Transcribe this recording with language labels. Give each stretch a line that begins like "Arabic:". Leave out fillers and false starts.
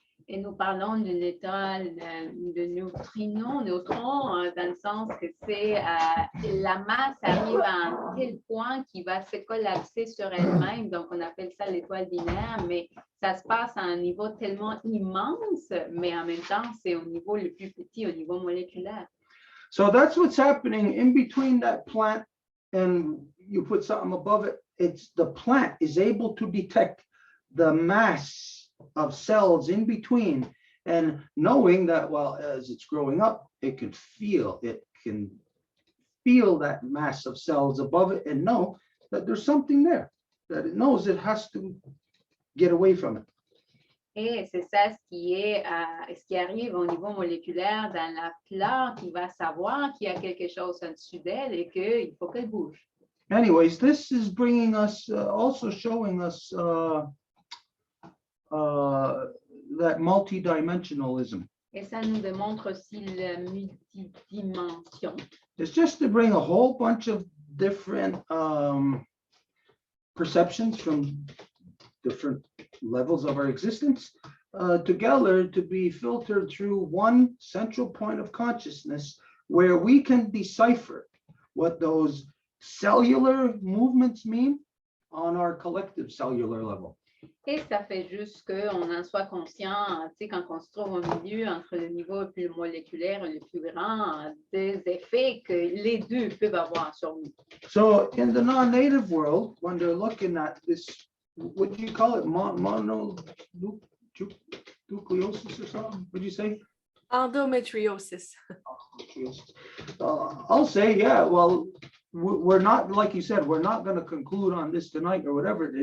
French: Et nous parlons d'une étoile de neutrons, dans le sens que c'est la masse arrive à un tel point qui va se collapser sur elle-même, donc on appelle ça l'étoile binaire, mais ça se passe à un niveau tellement immense, mais en même temps, c'est au niveau le plus petit, au niveau moléculaire.
English: So that's what's happening in between that plant and you put something above it. It's the plant is able to detect the mass of cells in between, and knowing that, well, as it's growing up, it can feel that mass of cells above it and know that there's something there, that it knows it has to get away from it.
French: Et c'est ça ce qui arrive au niveau moléculaire dans la plante qui va savoir qu'il y a quelque chose en dessous d'elle et qu'il faut qu'elle bouge.
English: Anyways, this is bringing us, also showing us that multidimensionalism.
French: Et ça nous démontre aussi la multidimension.
English: It's just to bring a whole bunch of different perceptions from different levels of our existence together to be filtered through one central point of consciousness where we can decipher what those cellular movements mean on our collective cellular level.
French: Et ça fait juste qu'on en soit conscient, quand on se trouve au milieu entre le niveau le plus moléculaire et le plus grand, des effets que les deux peuvent avoir sur nous.
English: So in the non-native world, when they're looking at this, what do you call it? Mononucleosis or something? What do you say? Endometriosis. I'll say, yeah, well, we're not, like you said, we're not going to conclude on this tonight or whatever.